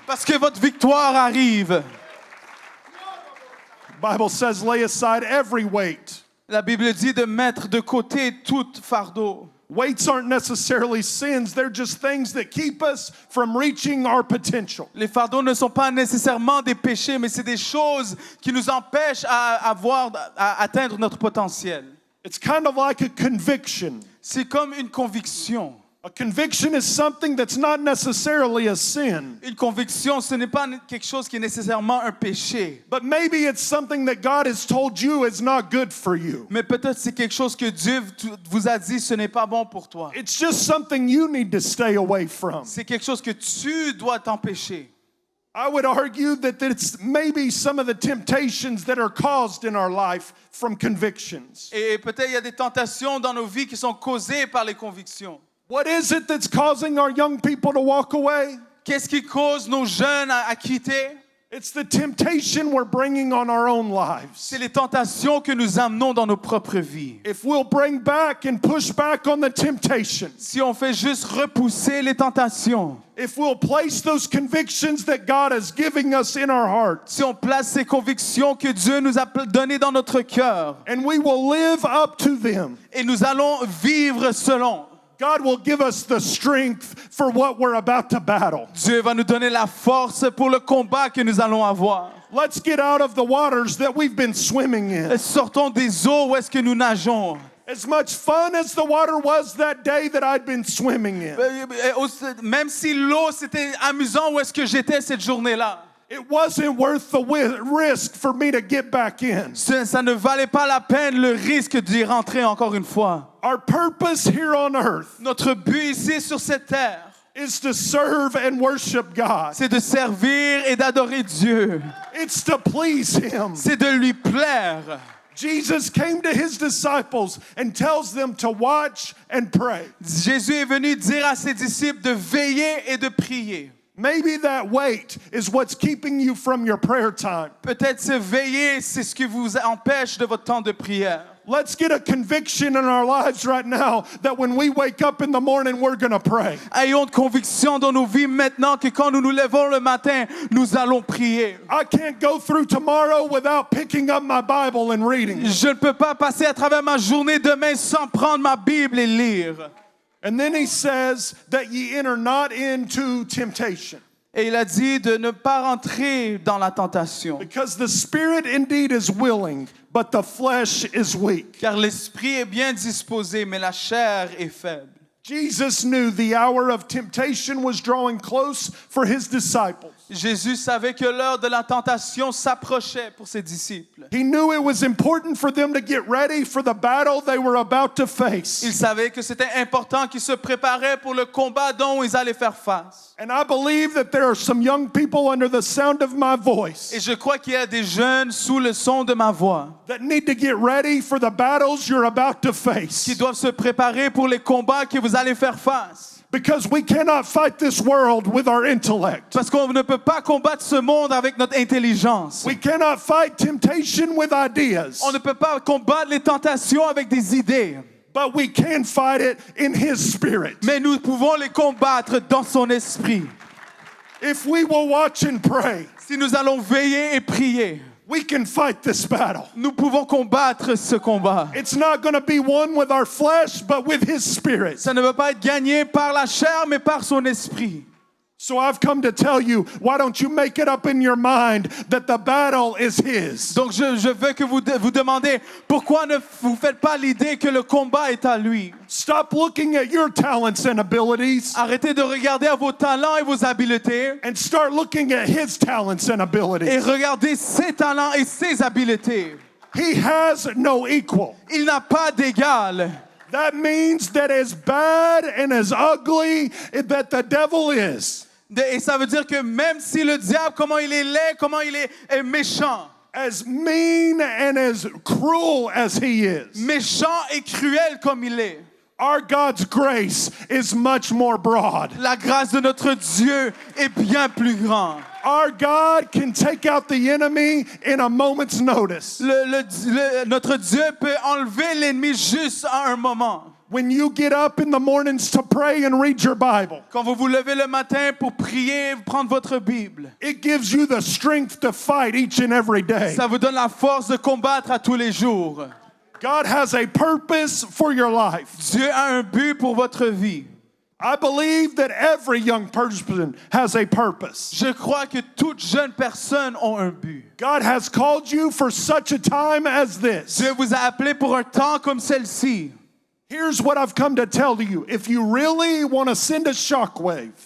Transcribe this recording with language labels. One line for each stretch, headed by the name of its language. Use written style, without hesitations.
French: parce que votre victoire arrive.
English: The Bible says, lay aside every weight.
French: La Bible dit de mettre de côté tout fardeau.
English: Weights aren't necessarily sins, they're just things that keep us from reaching our potential.
French: Les fardeaux ne sont pas nécessairement des péchés, mais c'est des choses qui nous empêchent à atteindre notre potentiel.
English: It's kind of like a conviction.
French: C'est comme une conviction.
English: A conviction is something that's not necessarily a sin,
French: Une conviction, ce n'est pas quelque chose qui est nécessairement un péché.
English: but maybe it's something that God has told you is not good for you.
French: Mais peut-être c'est quelque chose que Dieu vous a dit, ce n'est pas bon pour toi.
English: It's just something you need to stay away from.
French: C'est quelque chose que tu dois t'empêcher.
English: I would argue that it's maybe some of the temptations that are caused in our life from convictions.
French: Et peut-être il y a des tentations dans nos vies qui sont causées par les convictions.
English: What is it that's causing our young people to walk away?
French: Qu'est-ce qui cause nos jeunes à quitter?
English: It's the temptation we're bringing on our own lives.
French: C'est les tentations que nous amenons dans nos propres vies.
English: If we'll bring back and push back on the temptation,
French: Si on fait juste repousser les tentations,
English: if we'll place those convictions that God is giving us in our hearts,
French: si on place ces convictions que Dieu nous a données dans notre cœur,
English: and we will live up to them,
French: et nous allons vivre selon,
English: God will give us the strength for what we're about to battle.
French: Dieu va nous donner la force pour le combat que nous allons avoir.
English: Let's get out of the waters that we've been swimming in.
French: Sortons des eaux où est-ce que nous nageons.
English: As much fun as the water was that day that I'd been swimming in,
French: Même si l'eau, c'était amusant où est-ce que j'étais cette journée-là.
English: it wasn't worth the risk for me to get back in.
French: Ça ne valait pas la peine le risque d'y rentrer encore une fois.
English: Our purpose here on earth
French: Notre but ici sur cette terre,
English: is to serve and worship God.
French: c'est de servir et d'adorer Dieu.
English: It's to please Him.
French: C'est de lui plaire.
English: Jesus came to His disciples and tells them to watch and pray.
French: Jésus est venu dire à ses disciples de veiller et de prier.
English: Maybe that wait is what's keeping you from your prayer time.
French: Peut-être ce veiller, c'est ce qui vous empêche de votre temps de prière.
English: Let's get a conviction in our lives right now that when we wake up in the morning, we're going to pray.
French: Ayons de conviction dans nos vies maintenant que quand nous nous levons le matin, nous allons prier.
English: I can't go through tomorrow without picking up my Bible and reading.
French: Je ne peux pas passer à travers ma journée demain sans prendre ma Bible et lire.
English: And then He says that ye enter not into temptation.
French: Et il a dit de ne pas rentrer dans la tentation.
English: Because the spirit indeed is willing, but the flesh is weak.
French: Car l'esprit est bien disposé, mais la chair est faible.
English: Jesus knew the hour of temptation was drawing close for His disciples.
French: Jésus savait que l'heure de la tentation s'approchait pour ses disciples.
English: He knew it was important for them to get ready for the battle they were about to
French: Il
English: face.
French: savait que c'était important qu'ils se préparaient pour le combat dont ils allaient faire face.
English: And I believe that there are some young people under the sound of my
French: Et
English: voice
French: je crois qu'il y a des jeunes sous le son de ma voix
English: that need to get ready for the battles you're about to
French: qui
English: face.
French: doivent se préparer pour les combats que vous allez faire face.
English: Because we cannot fight this world with our intellect.
French: Parce qu'on ne peut pas combattre ce monde avec notre intelligence.
English: We cannot fight temptation with ideas.
French: On ne peut pas combattre les tentations avec des idées.
English: But we can fight it in His Spirit.
French: Mais nous pouvons les combattre dans son esprit.
English: If we will watch and pray,
French: Si nous allons veiller et prier,
English: we can fight this battle.
French: nous pouvons combattre ce combat.
English: It's not going to be won with our flesh, but with His Spirit.
French: Ça ne va pas être gagné par la chair, mais par son esprit.
English: So I've come to tell you, why don't you make it up in your mind that the battle is His?
French: Donc je veux que vous demandez, pourquoi ne vous faites pas l'idée que le combat est à lui?
English: Stop looking at your talents and abilities
French: Arrêtez de regarder à vos talents et vos habiletés
English: and start looking at His talents and
French: et
English: abilities.
French: regardez ses talents et ses habiletés.
English: He has no equal.
French: Il n'a pas d'égal.
English: That means that as bad and as ugly that the devil is,
French: Et ça veut dire que même si le diable, comment il est laid, comment il est méchant,
English: as mean and as cruel as he is,
French: méchant et cruel comme il est,
English: our God's grace is much more broad.
French: la grâce de notre Dieu est bien plus grande.
English: Our God can take out the enemy in a moment's notice.
French: Notre Dieu peut enlever l'ennemi juste à un moment.
English: When you get up in the mornings to pray and read your Bible,
French: Quand vous vous levez le matin pour prier, prendre votre Bible,
English: it gives you the strength to fight each and every day.
French: ça vous donne la force de combattre à tous les jours.
English: God has a purpose for your life.
French: Dieu a un but pour votre vie.
English: I believe that every young person has a purpose.
French: Je crois que toute jeune personne a un but.
English: God has called you for such a time as this.
French: Dieu vous a appelé pour un temps comme celle-ci.
English: Here's what I've come to tell you. If you really want to send a shockwave,